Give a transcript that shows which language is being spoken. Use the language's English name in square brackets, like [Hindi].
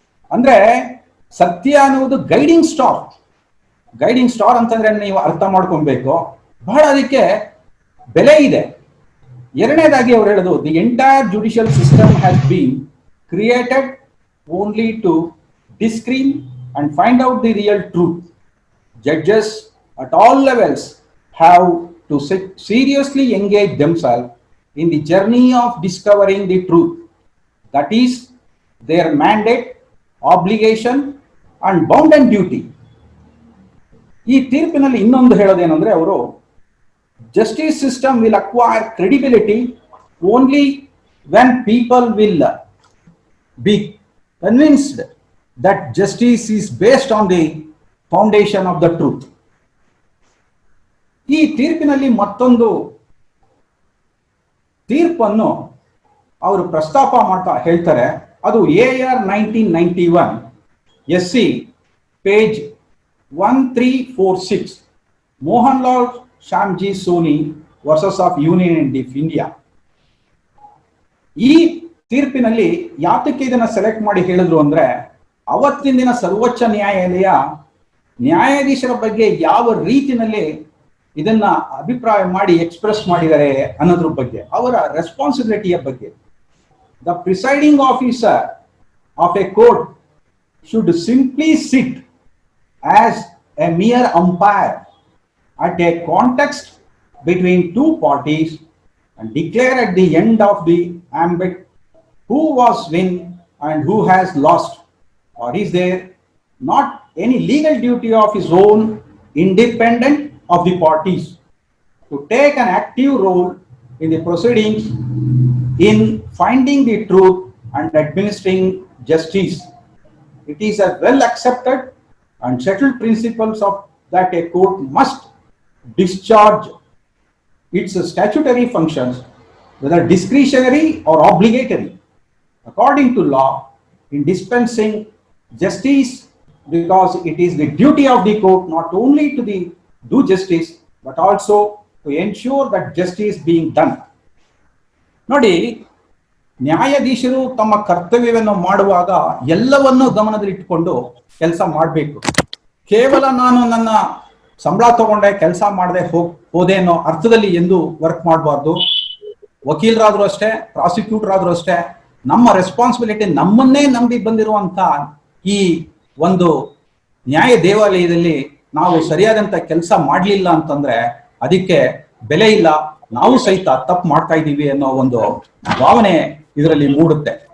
[Kannada] ಅಂದ್ರೆ ಸತ್ಯ ಅನ್ನುವುದು ಗೈಡಿಂಗ್ ಸ್ಟಾರ್. ಗೈಡಿಂಗ್ ಸ್ಟಾರ್ ಅಂತಂದ್ರೆ ನೀವು ಅರ್ಥ ಮಾಡ್ಕೊಬೇಕು, ಬಹಳ ಅದಕ್ಕೆ ಬೆಲೆ ಇದೆ. ಎರಡನೇದಾಗಿ ಅವ್ರು ಹೇಳೋದು, [English] The entire judicial system has been created only to discern and find out the real truth. Judges at all levels have to seriously engage themselves in the journey of discovering the truth. That is their mandate, obligation and bounden duty. [Kannada] ಈ ತೀರ್ಪಿನಲ್ಲಿ ಇನ್ನೊಂದು ಹೇಳೋದೇನೆಂದ್ರೆ, ಅವರು [English] justice system will acquire credibility only when people will be convinced that justice is based on the foundation of the truth. [Kannada] ಈ ತೀರ್ಪಿನಲ್ಲಿ ಮತ್ತೊಂದು ತೀರ್ಪನ್ನು ಅವರು ಪ್ರಸ್ತಾಪ ಮಾಡ್ತಾ ಹೇಳ್ತಾರೆ. ಅದು AR 1991 SC page 1346, Mohan Lal Shyamji Sony versus of union of India. ಈ ತೀರ್ಪಿನಲ್ಲಿ ಯಾತಕ್ಕೆ ಇದನ್ನ ಸೆಲೆಕ್ಟ್ ಮಾಡಿ ಹೇಳಿದ್ರು ಅಂದ್ರೆ, ಅವತ್ತಿನ ದಿನ ಸರ್ವೋಚ್ಚ ನ್ಯಾಯಾಲಯ ನ್ಯಾಯಾಧೀಶರ ಬಗ್ಗೆ ಯಾವ ರೀತಿಯಲ್ಲಿ ಇದನ್ನ ಅಭಿಪ್ರಾಯ ಮಾಡಿ ಎಕ್ಸ್ಪ್ರೆಸ್ ಮಾಡಿದ್ದಾರೆ ಅನ್ನೋದ್ರ ಬಗ್ಗೆ, ಅವರ ರೆಸ್ಪಾನ್ಸಿಬಿಲಿಟಿಯ ಬಗ್ಗೆ. [English] The presiding officer of a court should simply sit as a mere umpire at a context between two parties and declare at the end of the ambit who was win and who has lost, or is there not any legal duty of his own, independent of the parties, to take an active role in the proceedings in finding the truth and administering justice. It is a well accepted and settled principles of that a court must discharge its statutory functions, whether discretionary or obligatory, according to law, in dispensing justice, because it is the duty of the court not only to do justice but also to ensure that justice being done. [Kannada] ನೋಡಿ, ನ್ಯಾಯಾಧೀಶರು ತಮ್ಮ ಕರ್ತವ್ಯವನ್ನು ಮಾಡುವಾಗ ಎಲ್ಲವನ್ನೂ ಗಮನದಲ್ಲಿಟ್ಟುಕೊಂಡು ಕೆಲಸ ಮಾಡಬೇಕು. ಕೇವಲ ನಾನು ನನ್ನ ಸಂಬಳ ತಗೊಂಡೆ ಕೆಲಸ ಮಾಡದೆ ಹೋದೆ ಅನ್ನೋ ಅರ್ಥದಲ್ಲಿ ಎಂದು ವರ್ಕ್ ಮಾಡಬಾರ್ದು. ವಕೀಲರಾದ್ರೂ ಅಷ್ಟೇ, ಪ್ರಾಸಿಕ್ಯೂಟರ್ ಆದ್ರೂ ಅಷ್ಟೇ, ನಮ್ಮ ರೆಸ್ಪಾನ್ಸಿಬಿಲಿಟಿ, ನಮ್ಮನ್ನೇ ನಂಬಿ ಬಂದಿರುವಂತ ಈ ಒಂದು ನ್ಯಾಯ ದೇವಾಲಯದಲ್ಲಿ ನಾವು ಸರಿಯಾದಂತ ಕೆಲಸ ಮಾಡಲಿಲ್ಲ ಅಂತಂದ್ರೆ ಅದಕ್ಕೆ ಬೆಲೆ ಇಲ್ಲ, ನಾವು ಸಹಿತ ತಪ್ಪು ಮಾಡ್ತಾ ಇದ್ದೀವಿ ಅನ್ನೋ ಒಂದು ಭಾವನೆ ಇದರಲ್ಲಿ ಮೂಡುತ್ತೆ.